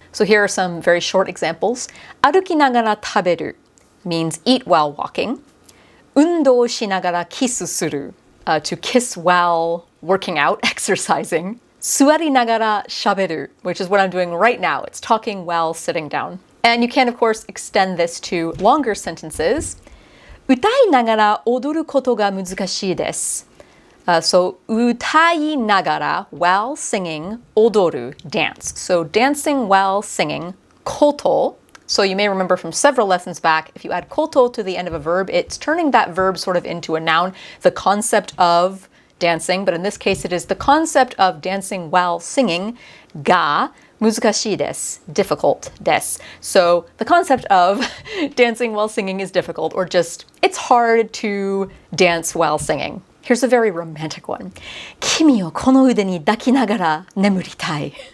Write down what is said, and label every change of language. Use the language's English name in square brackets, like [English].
[English] So here are some very short examples. [Japanese] Aruki-nagara taberu [English] means eat while walking. [Japanese] Undouしながらキスする, [English] to kiss while working out, exercising. [Japanese] Suwari-nagara shaberu, [English] which is what I'm doing right now. It's talking while sitting down. And you can, of course, extend this to longer sentences. [Japanese] Utai-nagara踊ることが難しいです. [English] So utai-nagara, while singing, odoru, dance. So dancing while singing, koto. So you may remember from several lessons back, if you add koto to the end of a verb, it's turning that verb sort of into a noun, the concept of dancing, but in this case it is the concept of dancing while singing, [Japanese] ga muzukashii desu, [English] difficult desu. So the concept of dancing while singing is difficult, or just, it's hard to dance while singing. Here's a very romantic one. [Japanese] Kimiをこの腕に抱きながら眠りたい.